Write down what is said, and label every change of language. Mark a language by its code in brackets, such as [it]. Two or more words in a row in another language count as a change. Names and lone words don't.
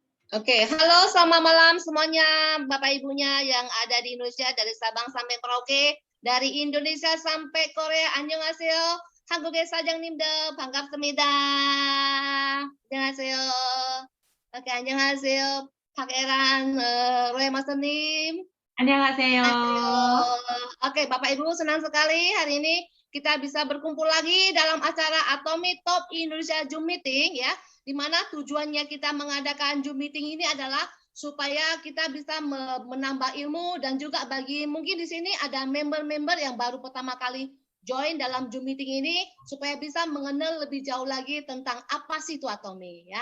[id] Oke, halo selamat malam semuanya Bapak Ibunya yang ada di Indonesia dari Sabang sampai Merauke, dari Indonesia sampai Korea. [ko] Annyeonghaseyo. 한국에 사장님들 반갑습니다. 안녕하세요. Oke, annyeonghaseyo. Pangeran Roy Master님. 안녕하세요. [id] Oke, Bapak Ibu senang sekali hari ini kita bisa berkumpul lagi dalam acara Atomic Top Indonesia Zoom Meeting ya, di mana tujuannya kita mengadakan Zoom Meeting ini adalah supaya kita bisa menambah ilmu dan juga bagi mungkin di sini ada member-member yang baru pertama kali join dalam Zoom Meeting ini supaya bisa mengenal lebih jauh lagi tentang apa sih itu Atomi ya.